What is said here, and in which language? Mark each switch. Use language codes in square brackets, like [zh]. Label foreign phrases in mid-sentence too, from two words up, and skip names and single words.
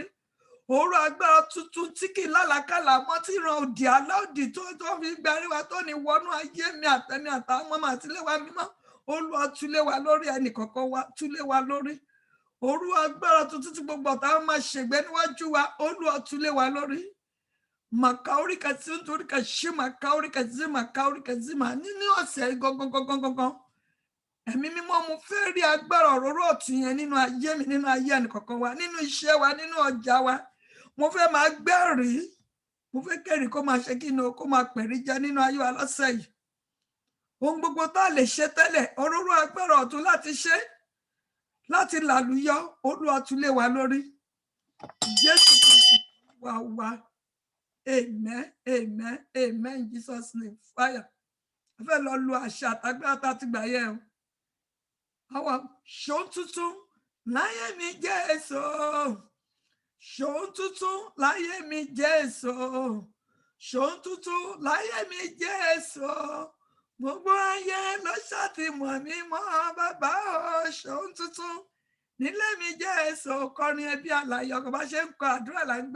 [yo] Òróró agbára tuntun tí kì í lálàkàlà mọ́ tí ìran òdì aláòdì tó fi gbarí wa tó ní wọnú ayé mi àtẹni àtàwọn ọmọ àti ilé wa mímọ́. Olúwa tú lé wa lórí, ẹnì kọ̀ọ̀kan wa tú lé wa lórí. Òróró agbára tuntun tí gbogbo ọ̀tá máa ṣègbé níwájú wa. Olúwa tú lé wa lórí. Makaurika sinturika shima kaurika zima kaurika zima nínú ọ̀sẹ̀ gangan. Ẹ̀mí mímọ́ mo fẹ́ rí agbára òróró ọ̀tun yẹn nínú ayé mi, nínú ayé ẹnìkọ̀ọ̀kan wa, nínú iṣẹ́ wa, nínú ọjà wa. Mo fẹ́ máa gbẹ́rìí mo fẹ́ kẹ́rì kó máa ṣe kí ni o kó máa pẹ̀rí jẹ nínú ayé wa lọ́sẹ̀ yìí ohun gbogbo tá a lè ṣe tẹ́lẹ̀ òróró agbára ọ̀tún láti ṣe láti làlùyọ Olúwa tún lé wa lórí Jésù Kristi wa [en] amen amen amen in Jesus name fire [yo] a fẹ́ lọ lu àṣà àtàgbà tá a ti gbà yẹ o àwọn ṣòun tuntun láyé mi Jésù ṣòun tuntun láyé mi Jésù ṣòun tuntun láyé mi Jésù gbogbo ayé ló ṣàtìmọ̀ mi mọ́ bàbá o ṣòun tuntun nílé mi Jésù kọrin ẹbí àlàyé ọkọ̀ bá ṣe ń kọ àdúrà là ń